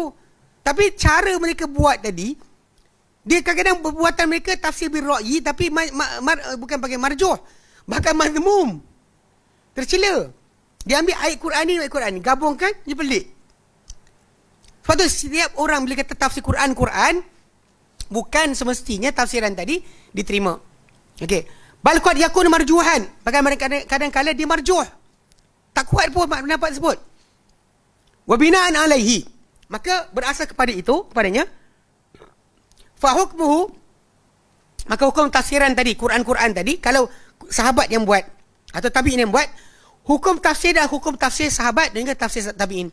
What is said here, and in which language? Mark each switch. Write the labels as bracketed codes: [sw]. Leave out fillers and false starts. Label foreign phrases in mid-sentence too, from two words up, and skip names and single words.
[ms] Tapi cara mereka buat tadi, dia kadang-kadang perbuatan mereka [ar] tafsir bil ra'yi, [ms] tapi bukan pakai marjuh, bahkan mazmum. Tercela. Dia ambil ayat Quran ni, gabungkan, dia pelik. Sebab tu setiap orang bila kata tafsir Quran, bukan semestinya tafsiran tadi diterima. Okey. [ar] Bal qad yakun marjuhan. [ms] Bahkan kadang-kadang dia marjuh. Tak kuat pun pendapat tersebut. [ar] Wa bina'an alaihi. [ms] Maka berasal kepadanya, [ar] fa hukmuhu, [ms] maka hukum tafsiran tadi, Quran tadi, kalau sahabat yang buat atau tabi'in yang buat, hukum tafsir dan hukum tafsir sahabat dan juga tafsir tabi'in.